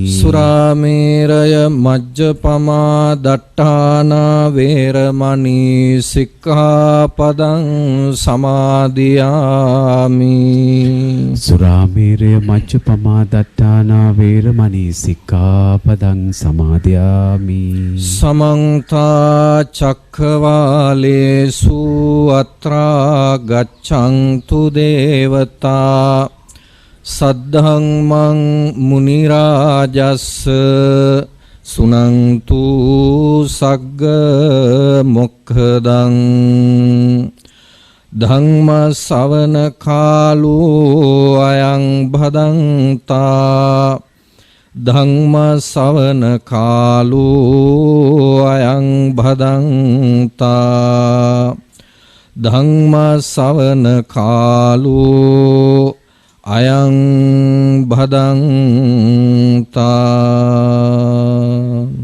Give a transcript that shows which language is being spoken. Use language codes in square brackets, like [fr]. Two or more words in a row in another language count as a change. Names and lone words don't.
[pi] සුරාමේරය මජ්ජපමා දට්ඨානා වේරමණී සික්ඛාපදං සමාදියාමි. සුරාමේරය මච්චපමා දට්ඨානා වේරමණී සික්ඛාපදං සමාදියාමි. සමන්ත චක්ඛවාලේසු අත්‍රා ගච්ඡන්තු දේවතා සද්ධම්මං මුනි රාජස්ස සුනන්තු සග්ග මොක්ඛදං ධම්ම ශවන කාලෝ අයං භදංතා ධම්ම ශවන කාලෝ අයං භදංතා ධම්ම ශවන කාලෝ අයං භදංතා.